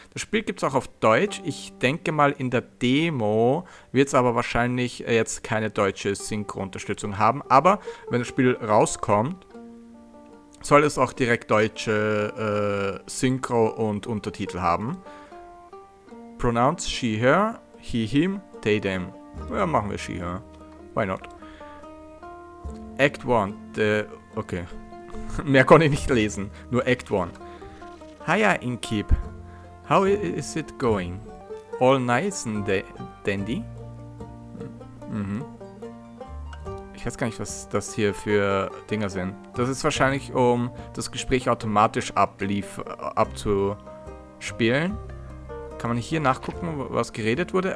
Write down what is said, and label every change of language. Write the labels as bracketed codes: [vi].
[de] Das Spiel gibt es auch auf Deutsch. Ich denke mal, in der Demo wird es aber wahrscheinlich jetzt keine deutsche Synchro-Unterstützung haben. Aber wenn das Spiel rauskommt, soll es auch direkt deutsche Synchro und Untertitel haben. [en] Pronounce she, her, he, him, they, them. [de] Ja, machen wir she, her. [en] Why not? [de] Act 1. Okay. Mehr konnte ich nicht lesen. Nur Act 1. [en] Hiya, Innkeep. How is it going? All nice and dandy? Mhm. [de] Ich weiß gar nicht, was das hier für Dinger sind. Das ist wahrscheinlich, um das Gespräch automatisch abzuspielen. Kann man hier nachgucken, was geredet wurde?